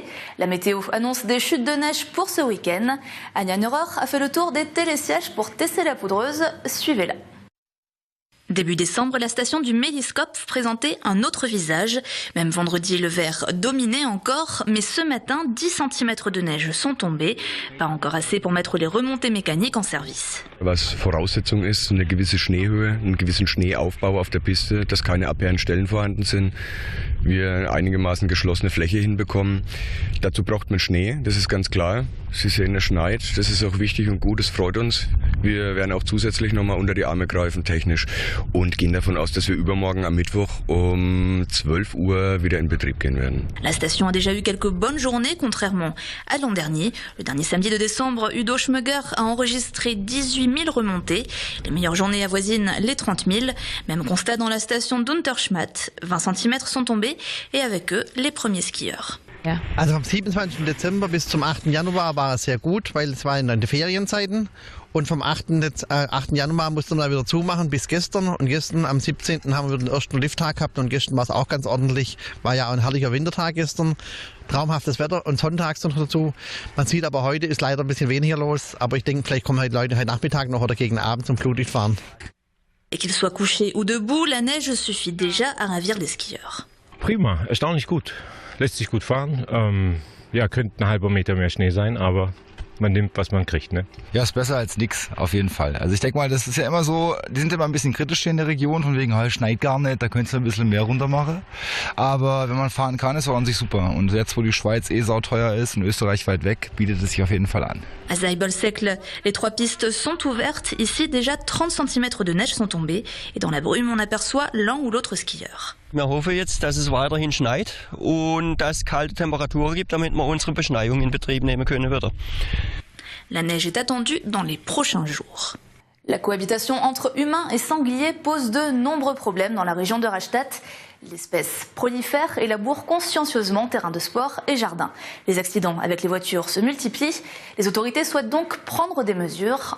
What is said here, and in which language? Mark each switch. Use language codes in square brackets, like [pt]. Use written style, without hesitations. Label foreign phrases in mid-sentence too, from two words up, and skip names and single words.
[fr] La météo annonce des chutes de neige pour ce week-end. Anja Neurer a fait le tour des télésièges pour tester la poudreuse, suivez-la. Début décembre, la station du Méliscope présentait un autre visage. Même vendredi, le vert dominait encore, mais ce matin, 10 cm de neige sont tombés. Pas encore assez pour mettre les remontées mécaniques en service. [de] Was Voraussetzung ist, eine gewisse Schneehöhe, einen gewissen Schneeaufbau auf der Piste, dass keine abwehrenden Stellen vorhanden sind, wir einigermaßen geschlossene Fläche hinbekommen. Dazu braucht man Schnee, das ist ganz klar. Sie sehen, es schneit, das ist auch wichtig und gut, das freut uns. Wir werden auch zusätzlich nochmal unter die Arme greifen technisch und gehen davon aus, dass wir übermorgen am Mittwoch um 12 Uhr wieder in Betrieb gehen werden. [fr] La station a déjà eu quelques bonnes journées, contrairement à l'an dernier. Le dernier samedi de décembre, Udo Schmöger a enregistré 18 000 remontées. Les meilleures journées avoisinent les 30 000. Même constat dans la station d'Unterschmatt. 20 cm sont tombés et avec eux, les premiers skieurs. [de] Ja. Also vom 27. Dezember bis zum 8. Januar war es sehr gut, weil es war in den Ferienzeiten. Und vom 8. Januar mussten wir wieder zumachen bis gestern. Und gestern am 17. haben wir den ersten Lifttag gehabt und gestern war es auch ganz ordentlich. War ja auch ein herrlicher Wintertag gestern. Traumhaftes Wetter und sonntags noch dazu. Man sieht aber heute ist leider ein bisschen weniger los. Aber ich denke, vielleicht kommen Leute heute Nachmittag noch oder gegen Abend zum Flutlichtfahren. [fr] Et qu'ils soient couchés ou debout, la neige suffit déjà à ravir les skieurs. [de] Prima, erstaunlich gut. Lässt sich gut fahren. Ja, könnte ein halber Meter mehr Schnee sein, aber man nimmt, was man kriegt, ne? Ja, ist besser als nix, auf jeden Fall. Also ich denke mal, das ist ja immer so, die sind immer ein bisschen kritisch hier in der Region, von wegen, es schneit gar nicht, da könntest du ein bisschen mehr runter machen. Aber wenn man fahren kann, ist es an sich super. Und jetzt, wo die Schweiz sauteuer ist und Österreich weit weg, bietet es sich auf jeden Fall an. [fr] À Zeibelsekle, les 3 pistes sont ouvertes. Ici, déjà 30 cm de neige sont tombés. Et dans la brume, on aperçoit l'un ou l'autre skieur. [de] Wir hoffen jetzt, dass es weiterhin schneit und dass es kalte Temperaturen gibt, damit wir unsere Beschneiung in Betrieb nehmen können wieder. [fr] La neige est attendue dans les prochains jours. La cohabitation entre humains et sangliers pose de nombreux problèmes dans la région de Rastatt. L'espèce prolifère et laboure consciencieusement terrains de sport et jardins. Les accidents avec les voitures se multiplient. Les autorités souhaitent donc prendre des mesures.